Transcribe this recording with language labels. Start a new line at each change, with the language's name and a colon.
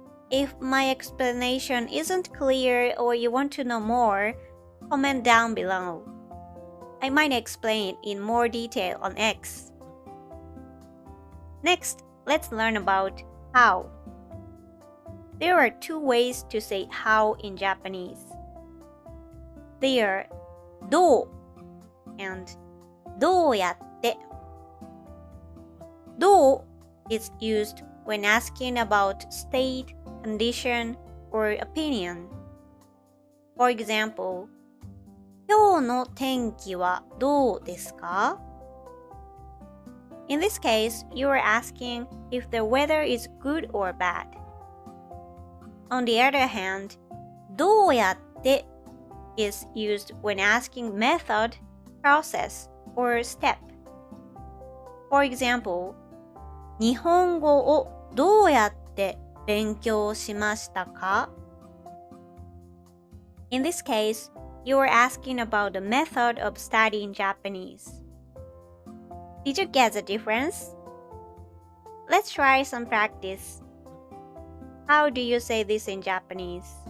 English: If my explanation isn't clear or you want to know more, comment down below. I might explain it in more detail on X. Next, let's learn about how. There are two ways to say how in Japanese. They are どう and どうやって。どう is used when asking about state, condition, or opinion. For example,
Japanese: 今日の天気はどうですか?
English: In this case, you are asking if the weather is good or bad. On the other hand, どうやって is used when asking method, process, or step. For example,
Japanese: 日本語をどうやって勉強しましたか?
English: In this case, you are asking about the method of studying Japanese. Did you get the difference? Let's try some practice. How do you say this in Japanese?